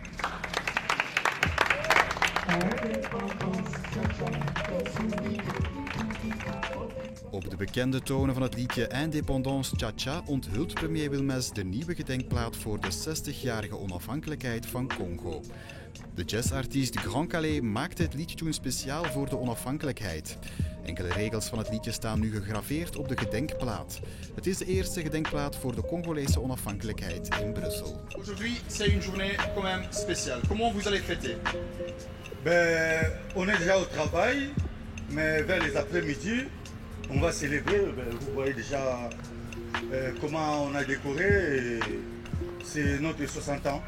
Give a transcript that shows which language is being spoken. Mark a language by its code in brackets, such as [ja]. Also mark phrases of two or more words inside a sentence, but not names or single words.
[nl] Op de bekende tonen van het liedje Indépendance Cha-Cha onthult premier Wilmès de nieuwe gedenkplaat voor de 60-jarige onafhankelijkheid van Congo. De jazzartiest Grand Calais maakte het liedje toen speciaal voor de onafhankelijkheid. Enkele regels van het liedje staan nu gegraveerd op de gedenkplaat. Het is de eerste gedenkplaat voor de Congolese onafhankelijkheid in Brussel. [fr] Aujourd'hui, c'est une journée quand même spéciale. Comment vous allez fêter? On est déjà au travail, mais vers les après-midi, on va célébrer. Vous voyez déjà comment on a décoré. C'est notre 60 ans.